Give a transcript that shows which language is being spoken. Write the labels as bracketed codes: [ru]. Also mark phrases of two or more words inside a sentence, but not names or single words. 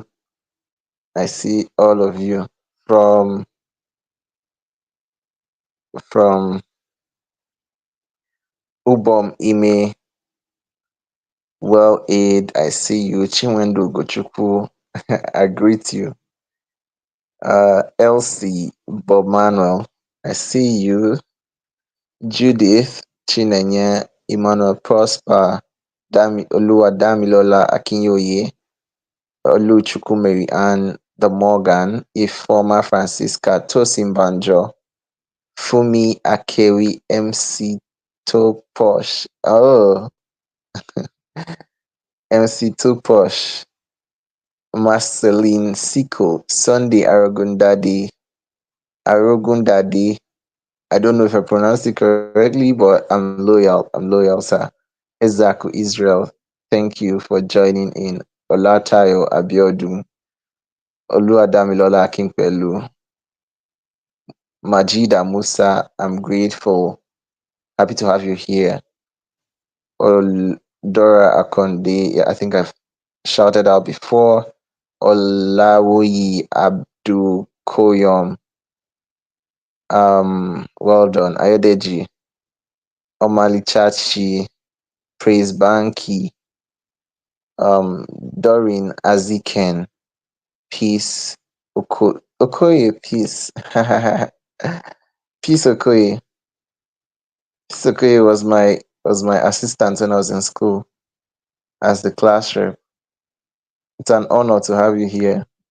[en] I see all of you from from Ubom Ime, Well Aid. I see you. Chinwendu Gochukwu. I greet you. Elsie Bob Manuel. I see you. Judith Chinenye Emmanuel Prosper Olua Damilola Akinyoye Oluchukwu Mary Ann the Morgan Ifeoma Francisca Tosin Banjo Fumi Akewi MC Toposh. Oh, MC Toposh. Marceline Siko Sunday Arogundadi. I don't know if I pronounced it correctly, but I'm loyal. I'm loyal, sir. Ezaku Israel. Thank you for joining in. Olatayo Abiodun. Oluwadamilola Akinpelu. Majida Musa. I'm grateful. Happy to have you here. Dora Akonde. Yeah, I think I've shouted out before. Olawoyi Abdul Koyom. Well done. Ayodeji. Omali Chachi. Praise Banky. Doreen Aziken. Peace. Okoye, peace. Peace Okoye. Peace Okoye was my assistant when I was in school as the class rep. It's an honor to have you here.